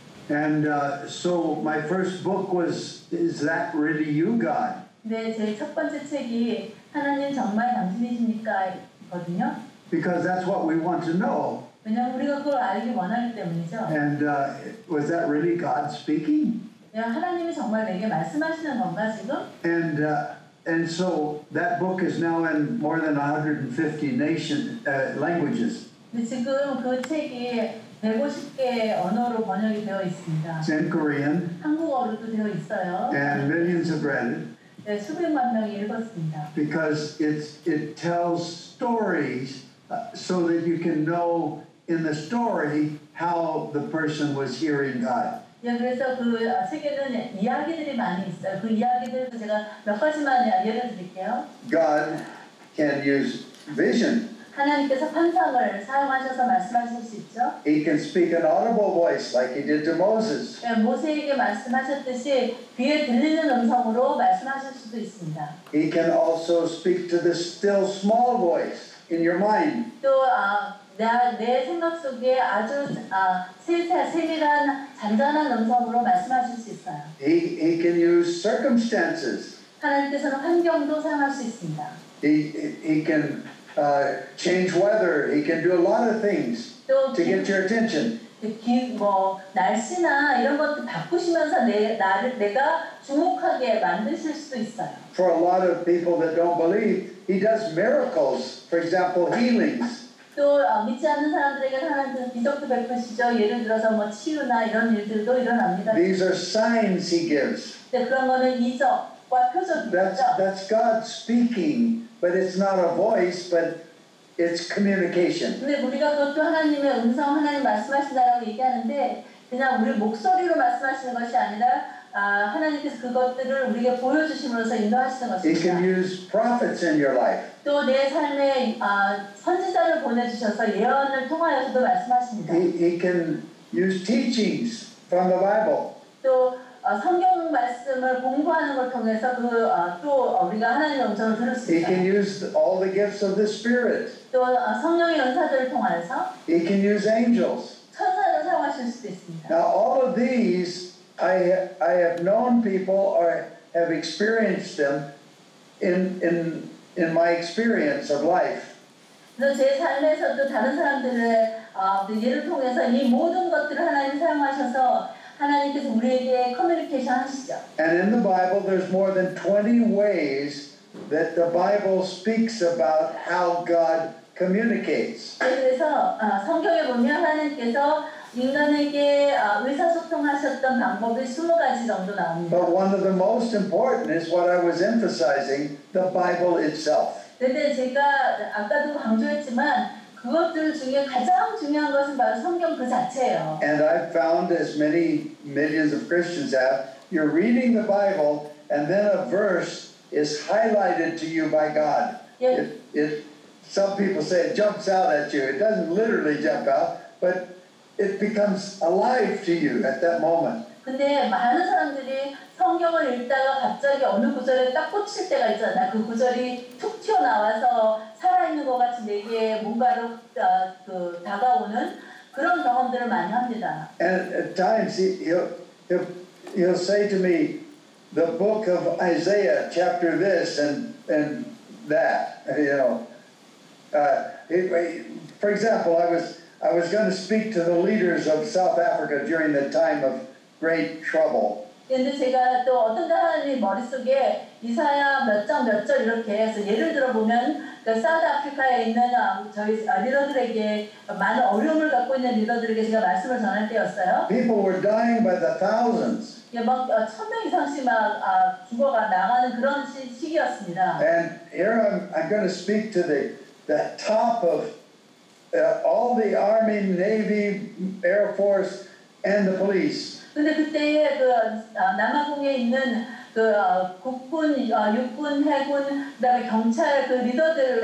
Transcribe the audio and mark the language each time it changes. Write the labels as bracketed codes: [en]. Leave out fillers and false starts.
[en] And so my first book was, is that really you, God? [ko] 네, 제 첫 번째 책이 하나님 정말 당신이십니까? 거든요. [en] Because that's what we want to know. [ko] 왜냐하면 우리가 그걸 알기 원하기 때문이죠. [en] And was that really God speaking? [ko] 하나님이 정말 내게 말씀하시는 건가 지금? [en] And so that book is now in more than 150 languages. [ko] 근데 지금 그 책이 150개 언어로 번역이 되어 있습니다. [en] It's in Korean. [ko] 한국어로도 되어 있어요. [en] And millions have read it. [ko] 네, 수백만 명이 읽었습니다. [en] Because it tells stories so that you can know in the story how the person was hearing God. [ko] 예, 그래서 그 책에는 이야기들이 많이 있어요. 그 이야기들 제가 몇 가지만 예를 드릴게요. [en] God can use vision. [ko] 하나님께서 환상을 사용하셔서 말씀하실 수 있죠. [en] He can speak an audible voice like he did to Moses. [ko] 예, 모세에게 말씀하셨듯이 귀에 들리는 음성으로 말씀하실 수도 있습니다. [en] He can also speak to the still small voice in your mind. [ko] 또 내 생각 속에 아주 세밀한 잔잔한 음성으로 말씀하실 수 있어요. [en] He can use circumstances. [ko] 하나님께서는 환경도 사용할 수 있습니다. [en] He can change weather. He can do a lot of things to get your attention. [ko] 날씨나 이런 것도 바꾸시면서 내가 주목하게 만드실 수도 있어요. [en] For a lot of people that don't believe, he does miracles. For example, healings. [ko] 또 믿지 않는 사람들에게 하나님께서 기적도 베푸시죠. 예를 들어서 뭐 치유나 이런 일들도 일어납니다. [en] These are signs he gives. [ko] 네, 그런 거는 이적과 표적이죠. [en] That's God speaking, but it's not a voice, but it's communication. [ko] 근데 우리가 그것도 하나님의 음성, 하나님 말씀하신다라고 얘기하는데 그냥 우리 목소리로 말씀하시는 것이 아니라 하나님께서 그것들을 우리에게 보여주심으로써 인도하시는 [en] He [ko] 것입니다. [en] can use prophets in your life. [ko] 또 내 삶에 선지자를 보내주셔서 예언을 통하여서도 말씀하십니다. [en] He can use teachings from the Bible. [ko] 또 성경 말씀을 공부하는 걸 통해서 또 우리가 하나님의 음성을 들을 수 [en] He can [ko] 있어요. [en] use all the gifts of the Spirit. [ko] 또 성령의 은사들을 통해서 [en] He can use angels. [ko] 천사를 사용하실 수도 있습니다. [en] Now, all of these, I have known people or have experienced them in my experience of life. [ko] 그래서 제 삶에서도 다른 사람들의 예를 통해서 이 모든 것들을 하나님 사용하셔서 하나님께서 우리에게 커뮤니케이션 하시죠. [en] And in the Bible, there's more than 20 ways that the Bible speaks about how God communicates. [ko] 그래서 성경에 보면 하나님께서 인간에게 의사소통하셨던 방법이 20가지 정도 나옵니다. [en] But one of the most important is what I was emphasizing, the Bible itself. [ko] 근데 제가 아까도 강조했지만 그것들 중에 가장 중요한 것은 바로 성경 그 자체예요. [en] And I've found, as many millions of Christians have, you're reading the Bible and then a verse is highlighted to you by God. Yeah. Some people say it jumps out at you. It doesn't literally jump out, but it becomes alive to you at that moment. [ko] 근데 많은 사람들이 성경을 읽다가 갑자기 어느 구절에 딱 꽂힐 때가 있잖아요. 그 구절이 툭 튀어나와서 살아있는 것 같이 내게 뭔가로 다가오는 그런 경험들을 많이 합니다. [en] And at times he'll say to me, the book of Isaiah, chapter this and that, you know. For example, I was going to speak to the leaders of South Africa during the time of great trouble. [ko] 근데 제가 또 어떤 하나님 머릿속에 이사야 몇 장 몇 절 이렇게 해서 예를 들어 보면 그 사우스 아프리카에 있는 저희 리더들에게 많은 어려움을 갖고 있는 리더들에게 제가 말씀을 전할 때였어요. [en] People were dying by the thousands. [ko] 막 1,000명 이상씩 막 죽어가 나가는 그런 시기였습니다. [en] And here I'm going to speak to the top of all the Army, Navy, Air Force, and the police. [ko] 근데 그때에 그 남아공에 있는 그 국군, 육군, 해군, 그다음에 경찰 그 리더들